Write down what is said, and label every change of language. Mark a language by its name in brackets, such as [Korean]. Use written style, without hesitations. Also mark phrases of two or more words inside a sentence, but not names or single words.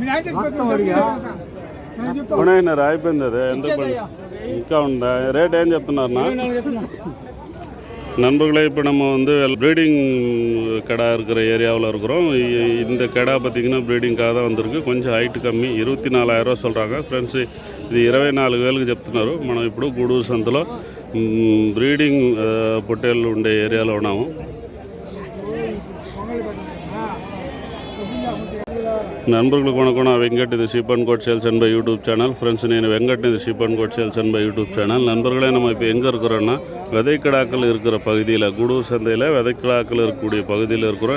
[Telugu] అయిపోయింది అది ఎంత ఇంకా ఉందా రేట్ ఏం చెప్తున్నారన్నా [Tamil] நண்பர்களே இப்போ நம்ம வந்து ப்ரீடிங் கடை இருக்கிற ஏரியாவில் இருக்கிறோம். இந்த கடை பார்த்திங்கன்னா ப்ரீடிங்காக தான் வந்திருக்கு. [Telugu] కొంచెం హైట్ కమ్మి 24,000 சொல்கிறாங்க ఫ్రెండ్స్. ఇది 24,000కి చెప్తున్నారు. మనం ఇప్పుడు గూడూరు సంతలో బ్రీడింగ్ పొట్టేళ్ళు ఉండే ఏరియాలో ఉన్నాము. [Tamil] நண்பர்களுக்கு வணக்கம். நான் வெங்கட். இது ஷீப் அண்ட் கோட் சேல்ஸ் அண்ட் பை யூடியூப் சேனல். ஃப்ரெண்ட்ஸ் నేను வெங்கட். இது ஷீப் அண்ட் கோட் சேல்ஸ் அண்ட் பை யூடியூப் சேனல். நண்பர்களே நம்ம இப்போ எங்கே இருக்கிறோன்னா விதைக்கிடாக்கள் இருக்கிற பகுதியில் கூடூர் சந்தையில் விதைக்கிடாக்கள் இருக்கக்கூடிய பகுதியில் இருக்கிறோம்.